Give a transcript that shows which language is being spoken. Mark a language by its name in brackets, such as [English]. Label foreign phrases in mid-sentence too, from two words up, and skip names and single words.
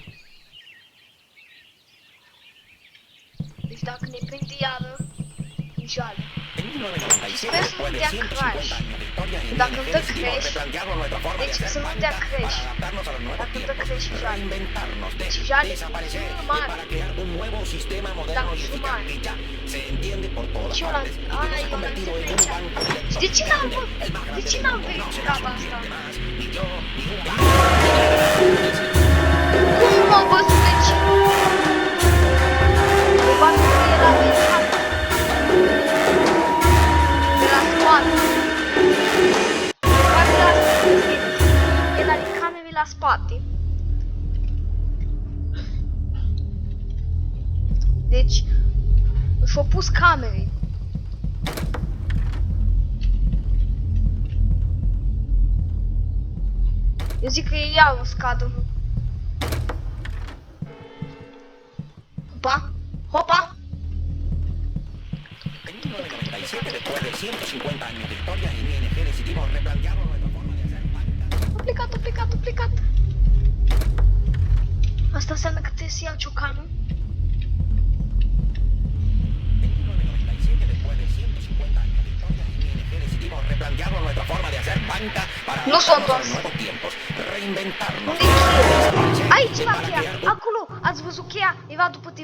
[Romanian] Deci dacă ne prinde iară, e jale. [Spanish] En 1997, [Romanian] Sper să nu [Spanish] después de [Romanian] dea [Spanish] 150 [Romanian] crash. [Spanish] años de historia en [Romanian] Dacă îmi dă [Spanish] decidimos [Romanian] crash, [Spanish] replantearnos nuestra forma de [Romanian] deci [Spanish] hacer [Romanian] să nu [Spanish] banca [Romanian] dea [Spanish] para [Romanian] crash. [Spanish] adaptarnos a los nuevos [Romanian] Dacă îmi dă [Spanish] tiempos, [Romanian] crash și jale. [Spanish] reinventarnos, [Romanian] Deci jale [Spanish] desaparecer [Romanian] mare. [Spanish] para crear un nuevo sistema moderno y eficaz [Romanian] mare. [Spanish] que ya se entiende por todas [Romanian] Deci eu la... [Spanish] partes y que [Romanian] Aia, [Spanish] se ha [Romanian] eu la [Spanish] convertido en [Romanian] înțeleg [Spanish] un banco directo. [Romanian] Și de ce n-am... [Spanish] El más grande [Romanian] De ce [Spanish] del [Romanian] n-am [Spanish] mundo, no [Romanian] verificat [Spanish] serás un [Romanian] asta? [Spanish] cliente más, ni yo, ni un banco. [Romanian] Cum m-a văzut vecinul? Probabil că el a verificat. De la spate. Probabil asta este. El are camere la spate. Deci, și-au pus camere. Eu zic că e iar o scadă. Ba, Hopa! [Spanish] En 1997, después de 150 años de historia, en ING decidimos replantearnos nuestra forma de hacer banca. [Romanian] A plecat. Asta înseamnă că trebuie să iau ciocanul. [Spanish] En 1997, después de 150 años de historia, en ING decidimos replantearnos nuestra forma de hacer banca para [Romanian] Nu s-o [Spanish] adaptarnos a [Romanian] întors. [Spanish] los nuevos tiempos, reinventarnos. [Romanian] Unde e cheia? [Spanish] desaparecer [Romanian] Aici [Spanish] y [Romanian] la [Spanish] para [Romanian] cheia! [Spanish] crear un [Romanian] Acolo! Ați văzut cheia? Era după TV.